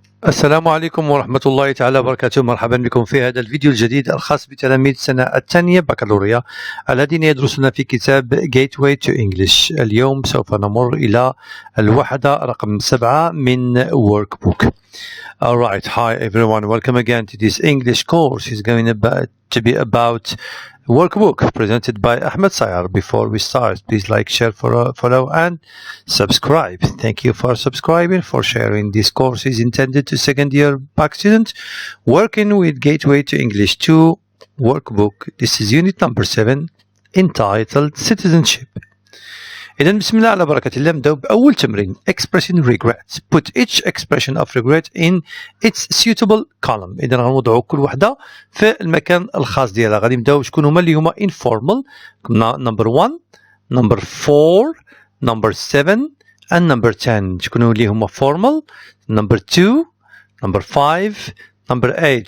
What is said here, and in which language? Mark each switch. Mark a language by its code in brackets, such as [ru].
[ar] السلام عليكم ورحمة الله تعالى وبركاته. مرحبا بكم في هذا الفيديو الجديد الخاص بتلاميذ السنة الثانية بكالوريا الذين يدرسون في كتاب Gateway to English. اليوم سوف نمر إلى الوحدة رقم 7 من Workbook. [en] Alright, hi everyone, welcome again to this English course. It's going to be about Workbook presented by Ahmed Sayar. Before we start, please like, share, follow and subscribe. Thank you for subscribing, for sharing. This course is intended to second year bac students working with Gateway to English 2 Workbook. This is unit number 7 entitled Citizenship. [ar] إذا بسم الله على بركة الله نبدأ بأول تمرين [en] expressing regret. Put each expression of regret in its suitable column. [ar] إذا غنوضعوا كل وحدة في المكان الخاص ديالها. غادي نبداو شكون هما اللي هما informal. [en] number 1, number 4, number 7 and number 10. [ar] شكون اللي هما formal. [en] number 2, number 5, number 8.